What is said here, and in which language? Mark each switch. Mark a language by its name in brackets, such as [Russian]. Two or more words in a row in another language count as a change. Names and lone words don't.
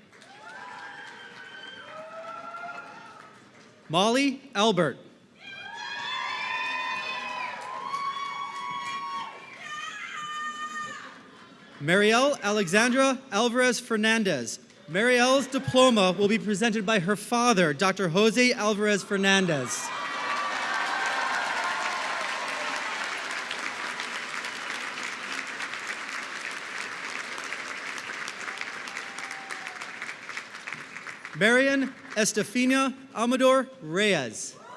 [English] Molly Albert. Marielle Alexandra Alvarez Fernandez. Marielle's diploma will be presented by her father, Dr. Jose Alvarez Fernandez. Marian Estefania Amador Reyes.